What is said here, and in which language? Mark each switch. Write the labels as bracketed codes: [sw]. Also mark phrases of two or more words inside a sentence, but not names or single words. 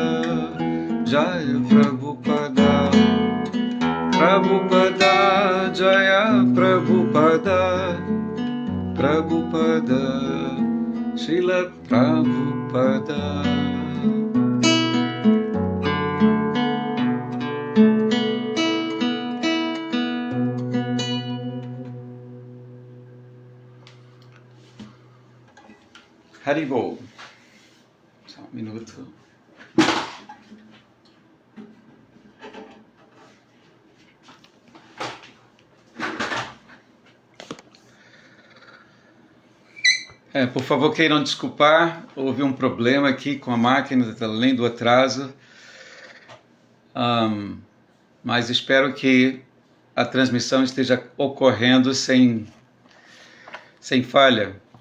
[sa] Jaya Prabhupada Prabhupada Jaya Prabhupada Prabhupada Srila Prabhupada Haribol. [pt] Só um minuto. Por favor, queiram desculpar, houve um problema aqui com a máquina, além do atraso, mas espero que a transmissão esteja ocorrendo sem falha.